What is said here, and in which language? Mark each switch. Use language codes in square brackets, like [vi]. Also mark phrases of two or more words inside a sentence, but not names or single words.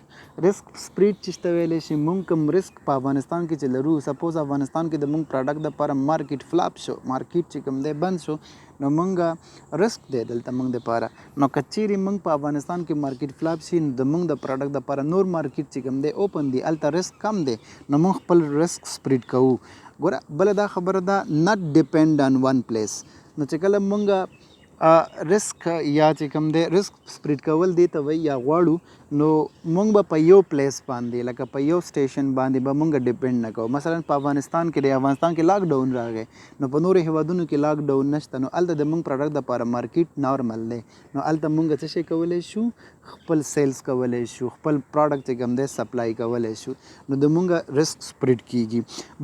[en] risk spread [ps] چې ته ویلی شي مونږ کوم رسک په افغانستان کې چې لرو، سپوز افغانستان کې د مونږ پروډکټ دپاره [en] market flop [ps] شو، مارکیټ چې کوم دی بند شو، نو مونږ رسک دی دلته مونږ دپاره. نو که چیرې مونږ په افغانستان کې [en] market flop [ps] شي نو د مونږ د پروډکټ دپاره نور مارکیټ چې کوم دی اوپن دی، هلته رسک کم دی، نو مونږ خپل [en] risk spread [ps] کوو. ګوره بله دا خبره ده، [en] not depend on one place. [ps] نو چې کله مونږ रिस्क या چې کوم دی [en] risk spread [ps] کول دی ته وایي یا غواړو نو مونږ به په یو پلیس باندې لکه په یو سټیشن باندې به مونږ ډیپینډ نه کوو. مثلا په افغانستان کې د افغانستان کې [en] lock down [ps] راغی نو په نورو هیوادونو کې [en] lock down [ps] نشته نو هلته د مونږ پروډکټ دپاره مارکیټ نارمل دی نو هلته مونږ څه شی کولی شو خپل سیلز کولی شو خپل پروډکټ چې کوم دی سپلای کولی شو نو د مونږ [en] risk spread [ps] کیږي.